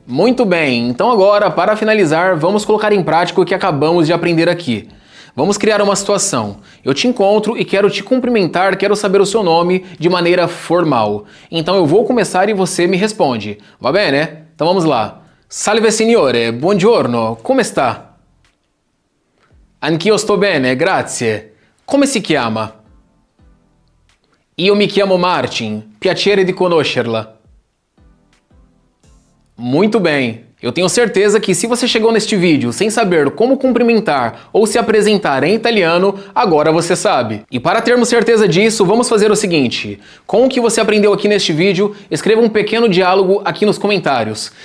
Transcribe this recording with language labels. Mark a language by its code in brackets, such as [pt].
[pt] Muito bem, então agora, para finalizar, vamos colocar em prática o que acabamos de aprender aqui. Vamos criar uma situação. Eu te encontro e quero te cumprimentar, quero saber o seu nome de maneira formal. Então eu vou começar e você me responde. [it] Va bene? [pt] Então vamos lá. [it] Salve signore, buongiorno, come sta? Anch'io sto bene, grazie. Come si chiama? Io mi chiamo Martin, piacere di conoscerla. [pt] Muito bem. Eu tenho certeza que se você chegou neste vídeo sem saber como cumprimentar ou se apresentar em italiano, agora você sabe. E para termos certeza disso, vamos fazer o seguinte. Com o que você aprendeu aqui neste vídeo, escreva um pequeno diálogo aqui nos comentários.